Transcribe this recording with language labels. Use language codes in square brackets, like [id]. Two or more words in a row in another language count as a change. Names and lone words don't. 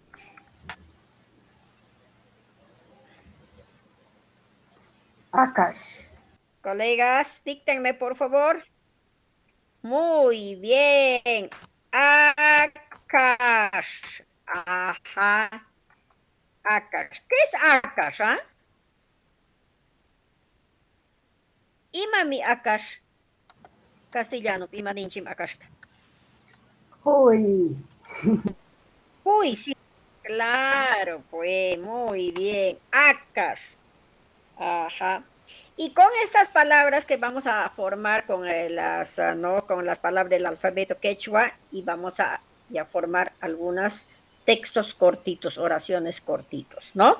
[es] Akash. Colegas, díctenme, por favor. Muy bien. Akash. Ajá. Akash. ¿Qué es Akash, ah? [qu] Imami Akash. Castellano, imaninchim Akash. Huy. [es] Uy, sí, claro, pues, muy bien. Ácar. Ajá. Y con estas palabras que vamos a formar con las, ¿no? Con las palabras del alfabeto quechua y vamos a ya formar algunos textos cortitos, oraciones cortitos, ¿no?